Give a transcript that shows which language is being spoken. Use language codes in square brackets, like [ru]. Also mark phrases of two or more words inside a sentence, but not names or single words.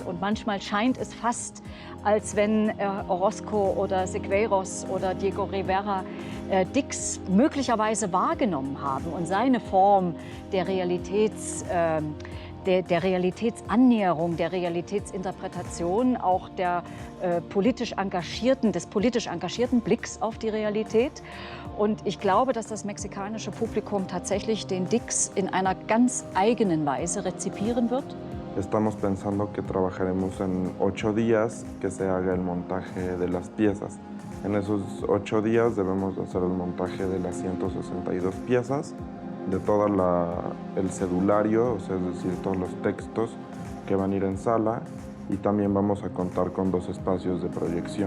[de] Und manchmal scheint es fast, als wenn Orozco oder Siqueiros oder Diego Rivera Dix möglicherweise wahrgenommen haben und seine Form der der Realitätsannäherung, der Realitätsinterpretation, auch des politisch engagierten Blicks auf die Realität. Und ich glaube, dass das mexikanische Publikum tatsächlich den Dix in einer ganz eigenen Weise rezipieren wird. [es] Estamos pensando que trabajaremos en 8 días que se haga el montaje de las piezas. En esos 8 días debemos hacer el montaje de las 162 piezas, de todo el cedulario, o sea, es decir, todos los textos que van a ir en sala, y también vamos a contar con 2 espacios de proyección.